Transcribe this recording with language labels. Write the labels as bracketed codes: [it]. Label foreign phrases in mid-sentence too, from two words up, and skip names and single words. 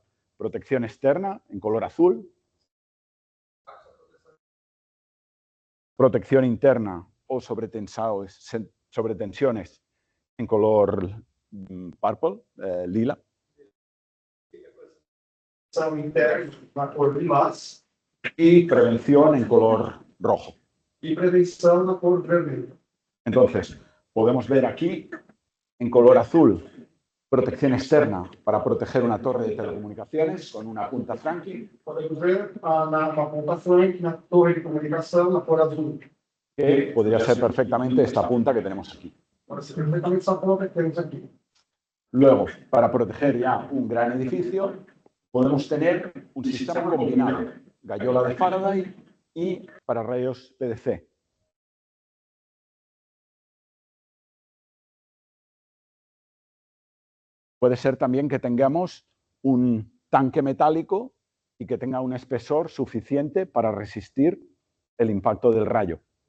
[es] Protección externa, en color azul. Protección interna o sobretensiones en color purple, lila. Y prevención en color rojo. Y prevención [pt] na cor vermelha. [es] Entonces, podemos ver aquí, en color azul, protección externa para proteger una torre de telecomunicações con una punta Franklin. [pt] Podemos ver uma ponta Franklin na torre de comunicação na cor azul. [es] Que podría ser perfectamente esta punta que tenemos aquí. [pt] Pode ser perfeitamente essa ponta que temos aqui. [es] Luego, para proteger ya un gran edificio, podemos tener un sistema combinado, gallola de Faraday y para rayos PDC. Puede ser también que tengamos un tanque metálico y que tenga un espesor suficiente para resistir el impacto del rayo.